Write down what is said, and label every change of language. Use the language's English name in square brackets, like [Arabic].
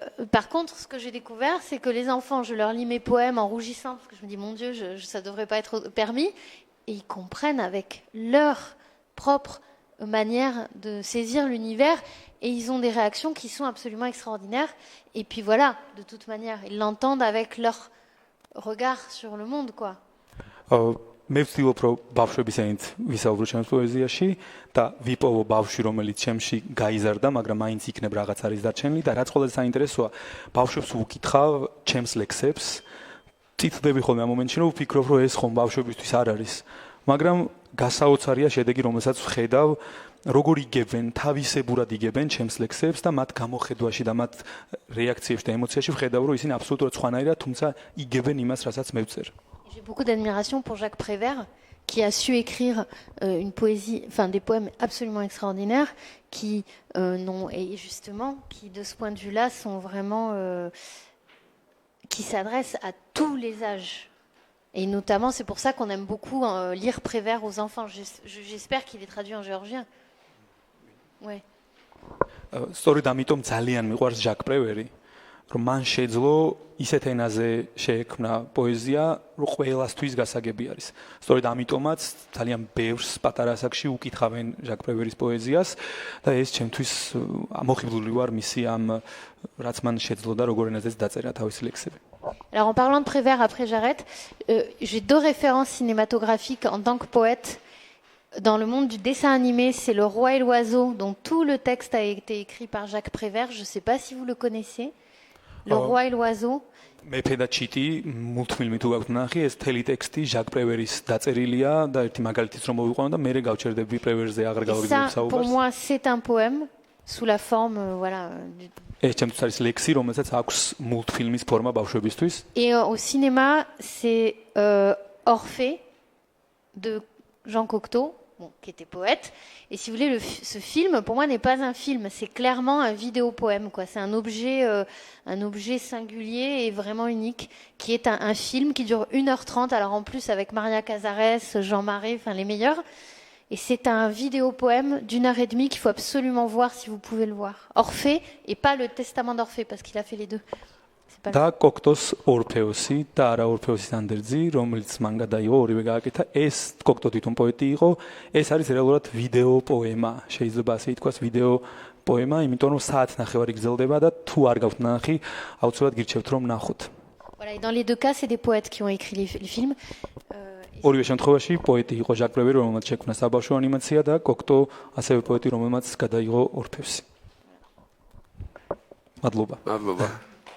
[French] Par contre, ce que j'ai découvert, c'est que les enfants, je leur lis mes poèmes en rougissant, parce que je me dis, mon Dieu, ça ne devrait pas être permis, et ils comprennent avec leur propre manière de saisir l'univers, et ils ont des réactions qui sont absolument extraordinaires. Et puis voilà, de toute manière, ils l'entendent avec leur regard sur le monde, quoi. [Georgian] მე ვცდილობ რომ ბავშვების ენით ვისაუბრო ჩემს პოეზიაში და ვიპოვო ბავშვი რომელიც ჩემში გაიზარდა, მაგრამ მაინც იქნებ რაღაც არის დარჩენილი და რაც ყველაზე საინტერესოა, ბავშვებს ვუკითხავ ჩემს ლექსებს, წითლდები ხოლმე ამ მომენტში რომ ვფიქრობ რომ ეს ხომ ბავშვებისთვის არ არის, მაგრამ გასაოცარია შედეგი რომელსაც ვხედავ, როგორ იგებენ, თავისებურად იგებენ ჩემს ლექსებს და მათ გამოხედვაში და მათ რეაქციებში და ემოციაში ვხედავ რომ ისინი აბსოლუტურად სხვანაირად, თუმცა იგებენ იმას, რასაც მე ვწერ. [French] J'ai beaucoup d'admiration pour Jacques Prévert, qui a su écrire une poésie, enfin des poèmes absolument extraordinaires, qui et justement, qui de ce point de vue-là sont vraiment, qui s'adressent à tous les âges. Et notamment, c'est pour ça qu'on aime beaucoup lire Prévert aux enfants. J'espère qu'il est traduit en géorgien. Ouais. [Georgian] სწორედ ამიტომ ძალიან მიყვარს ჟაკ პრევერი, რომ მან შეძლო ისეთ ენაზე შეექმნა პოეზია, რომ ყველასთვის გასაგები არის. სწორედ ამიტომაც ძალიან ბევრს პატარა ასაკში უკითხავენ ჟაკ პრევერის პოეზიას და ეს ჩემთვის ამოხიბლული ვარ მისი ამ რაც მან შეძლო და როგორ ენაზეც დაწერა თავისი ლექსები. [French] Alors en parlant de Prévert, après j'arrête, j'ai deux références cinématographiques en tant que poète. Dans le monde du dessin animé, c'est Le Roi et l'Oiseau, dont tout le texte a été écrit par Jacques Prévert. Je ne sais pas si vous le connaissez. Le Roi et l'Oiseau. [Georgian] მეფე და ჩიტი მულტფილმი თუ გაქვთ ნახი, ეს თელი ტექსტი ჟაკ პრევერის დაწერილია და ერთი მაგალითიც რომ მოვიყვანო და მე გავჩერდები პრევერზე აღარ გავიგებ საუბარს. [French] Pour moi, c'est un poème sous la forme voilà [Georgian] ეს ჩემთვის არის ლექსი, რომელსაც აქვს მულტფილმის ფორმა ბავშვებისთვის. [French] Et au cinéma, c'est Orphée de Jean Cocteau, qui était poète. Et si vous voulez, ce film, pour moi, n'est pas un film, c'est clairement un vidéopoème, quoi. C'est un objet singulier et vraiment unique, qui est un film qui dure 1h30, alors en plus avec Maria Cazares, Jean Marais, enfin les meilleurs. Et c'est un vidéopoème d'1h30 qu'il faut absolument voir si vous pouvez le voir. Orphée, et pas le Testament d'Orphée, parce qu'il a fait les deux. [Georgian] და კოქტოს ორფეოსი და არა ორფეოსის ანდერძი, რომელიც მან გადაიღო, ორივე გააკეთა. ეს კოქტო თვითონ პოეტი იყო, ეს არის რეალურად ვიდეო პოემა. შეიძლება ასე ითქვას ვიდეო პოემა, იმიტომ რომ საათნახევარი გრძელდება და თუ არ გაქვთ ნახი, აუცილებლად გირჩევთ რომ ნახოთ. Voilà, et dans les deux cas, c'est des poètes qui ont écrit les films. ორივე შემთხვევაში პოეტი იყო ჟაკ პრევერი, რომელმაც შექმნა საბავშვო ანიმაცია და კოქტო ასევე პოეტი, რომელმაც გადაიღო ორფეოსი. მადლობა. მადლობა.